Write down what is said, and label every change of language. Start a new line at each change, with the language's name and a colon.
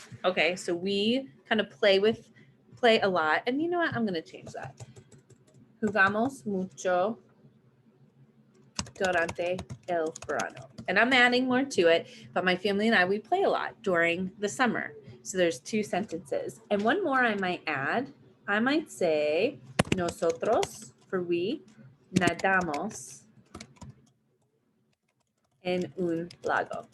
English: Okay, so we kind of play a lot. And you know what? I'm going to change that.
Spanish: Jugamos mucho durante el verano.
English: And I'm adding more to it, but my family and I, we play a lot during the summer. So there's 2 sentences. And one more I might add. I might say, nosotros, for we,
Spanish: nadamos en un lago.